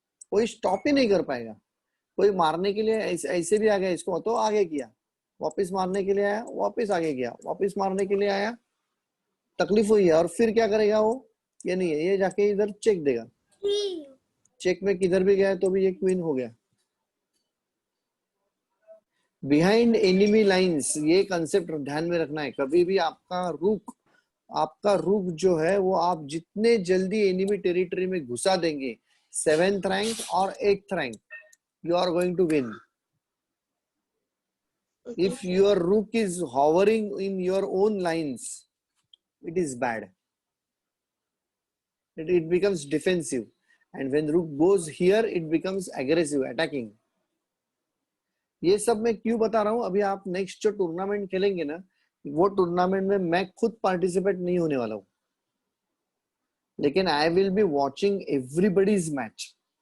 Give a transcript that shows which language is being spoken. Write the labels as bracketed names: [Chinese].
[Hindi] कोई स्टॉप ही नहीं कर पाएगा. कोई मारने के लिए ऐसे भी आ गया, इसको तो आगे किया, वापस मारने के लिए आया, वापस आगे गया, वापस मारने के लिए आया, तकलीफ हुई है. और फिर क्या करेगा वो? ये नहीं है, ये जाके इधर चेक देगा. चेक में किधर भी गया तो भी ये क्वीन हो गया. बिहाइंड एनिमी लाइंस, ये कंसेप्ट ध्यान में रखना है. कभी भी आपका रुक जो है, वो आप जितने जल्दी एनिमी टेरिटरी में घुसा देंगे, 7th रैंक और 8th rank, [English] you are going to win. If your rook is hovering in your own lines, it is bad. It becomes defensive, and when rook goes here, it becomes aggressive, attacking. [Hindi] ये सब मैं क्यों बता रहा हूँ? अभी आप next जो टूर्नामेंट खेलेंगे ना, वो टूर्नामेंट में मैं खुद पार्टिसिपेट नहीं होने वाला हूँ, लेकिन [English] I will be watching everybody's match.